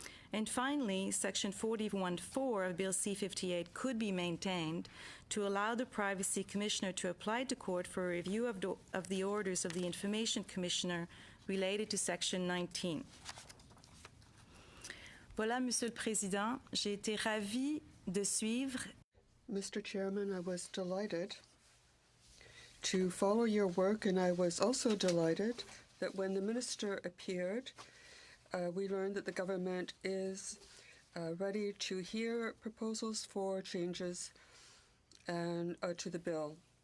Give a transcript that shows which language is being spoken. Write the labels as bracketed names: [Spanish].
[English] And finally, Section 41.4 of Bill C-58 could be maintained to allow the Privacy Commissioner to apply to court for a review of the orders of the Information Commissioner related to Section 19. [French] Voilà, Monsieur le Président, j'ai été ravie de suivre. [English] Mr. Chairman, I was delighted to follow your work, and I was also delighted that when the Minister appeared, we learned that the government is ready to hear proposals for changes and to the bill.